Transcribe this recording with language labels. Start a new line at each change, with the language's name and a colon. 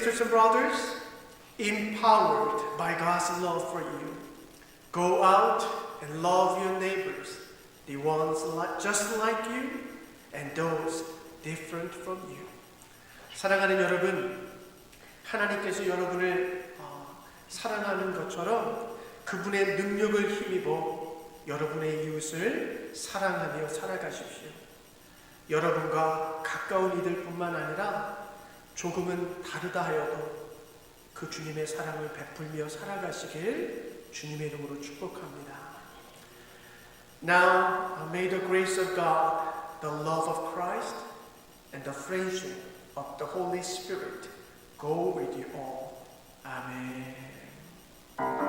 English: empowered by God's love for you. Go out and love your neighbors, the ones just like you and those different from you.
Korean: 사랑하는 여러분, 하나님께서 여러분을 사랑하는 것처럼 그분의 능력을 힘입어 여러분의 이웃을 사랑하며 살아가십시오. 여러분과 가까운 이들뿐만 아니라 조금은 다르다 하여도 그 주님의 사랑을 베풀며 살아가시길 주님의 이름으로 축복합니다.
English: Now, may the grace of God, the love of Christ, and the friendship of the Holy Spirit go with you all. Amen.